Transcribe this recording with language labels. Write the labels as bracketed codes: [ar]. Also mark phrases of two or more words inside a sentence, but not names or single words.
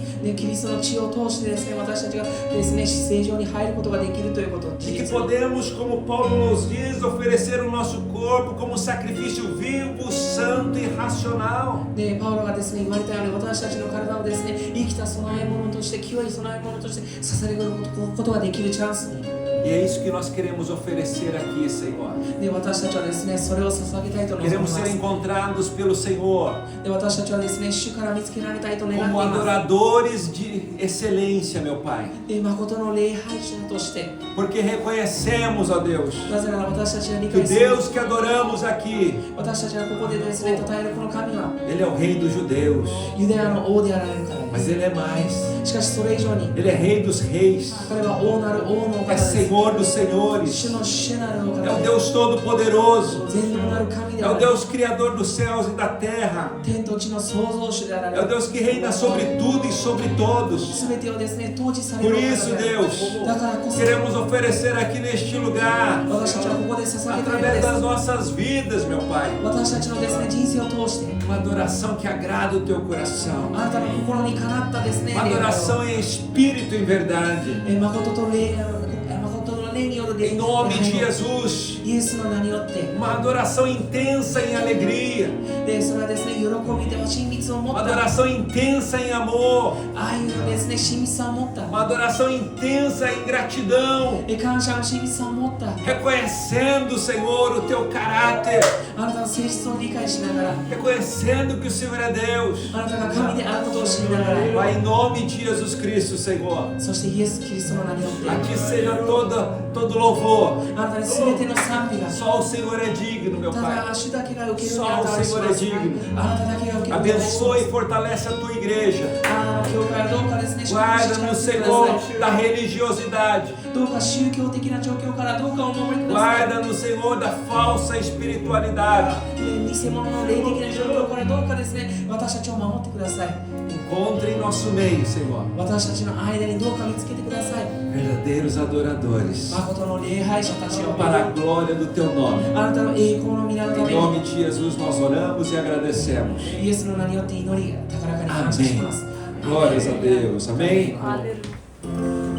[ja] で、キリストの血を通してですね、私たちがですね、正常に入ることができるということ。 [pt] E que podemos, como Paulo nos diz, oferecer o nosso corpo como sacrifício vivo, santo e racional. [ja] で、パウロがですね、言われたように、私たちの体をですね、生きた供え物として、清い供え物として捧げることができるチャンスに。 [pt] E é isso que nós queremos oferecer aqui, Senhor. [ja] で、私たちはですね、それを捧げたいと望みま [pt] Queremos [ja] す。 [pt] ser encontrados pelo Senhor [ja] で、私たちはですね、主から見つけられたいと願ってい [pt] como [ja] ます。 [pt] adoradores de excelência, meu Pai. [ja] で、誠の礼拝者として、 [pt] Porque reconhecemos, ó Deus, [ja] なぜなら私たちが理 [pt] que o [ja] 解する。 [pt] Deus que adoramos aqui, [ja] 私たちがここでですね、称えるこの神は、 [pt] Ele é o Rei dos Judeus. [ja] ユダヤの王であられるからで [pt] Mas [ja] す。 [pt] Ele é mais. [ja] しかしそれ以上に、 [pt] Ele é Rei dos Reis. [ja] 彼は王なる王のお方 [pt] É [ja] です。 [pt] Senhor dos Senhores. [ja] 主の主なるお [pt] É [ja] 方 [pt] o [ja] で [pt] Deus Todo-Poderoso. [ja] す。全能なる神で [pt] É [ja] あ [pt] o [ja] られる。 [pt] Deus Criador dos céus e da terra. [ja] 天と地の創造主であら [pt] É [ja] れ [pt] o [ja] る。 [pt] Deus que reina sobre tudo e sobre todos. [ja] すべてをですね、統治され [pt] Por [ja] るお [pt] isso, [ja] 方である。 [pt] Deus, [ja] だからこそ、 [pt] queremos oferecer aqui neste lugar, [ja] 私たちはここで捧げたいの [pt] através [ja] で [pt] das [ja] す。 [pt] nossas vidas, meu Pai, [ja] 私たちのですね、人生を通して、 [pt] uma adoração que agrada o teu coração, [ja] あなたの心にかなったですね、 [pt] uma [ja] 礼拝を [pt] adoração em espírito e em verdade. [ja] 誠と霊による [pt] Em nome de Jesus, [ja] イエスの名によって [pt] uma adoração intensa em alegria, [ja] で、それはですね、喜びでは親密を持 [pt] uma [ja] った [pt] adoração intensa em amor, [ja] 愛のですね、親密さを持った [pt] uma adoração intensa em gratidão, [ja] 感謝の親密さを持った [pt] reconhecendo, Senhor, o teu caráter, [ja] あなたの性質を理解しながら [pt] reconhecendo que o Senhor é Deus. [ja] あなたが神であることを知りながら [pt] Pai, em nome de Jesus Cristo, Senhor, [ja] そしてイエス・キリストの名によって [pt] aqui seja todo louvor. [ja] あなたに全ての賛美が [pt] Só o Senhor é digno, meu [ja] た [pt] Pai. [ja] だ主だけが受けるに [pt] Só o [ja] 値し [pt] Senhor [ja] ま [pt] é [ja] す [pt] digno. [ja] あなただけが受けるに値します [pt] Abençoe e fortalece a tua igreja. [ja] あなたの教会をどうかですね、祝福し [pt] Guarda-nos, [ja] てくだ [pt] Senhor, [ja] さい [pt] da religiosidade. [ja] どうか宗教的な状況からどうかお守りください [pt] Guarda-nos, Senhor, da falsa espiritualidade. [ja] 偽物の霊的な状況からどうかですね、私たちを守ってください。 [pt] encontre em nosso meio, Senhor, [ja] 私たちの間にどうか見つけてください。 [pt] verdadeiros adoradores [ja] 誠の礼拝者たちを [pt] para a glória do Teu nome. [ja] あなたの栄光の皆のた [pt] Em [ja] めに [pt] nome de Jesus nós oramos e agradecemos. [ja] イエスの名によって祈り高らかに感謝します。 [pt] Glórias a Deus. Amém? Aleluia.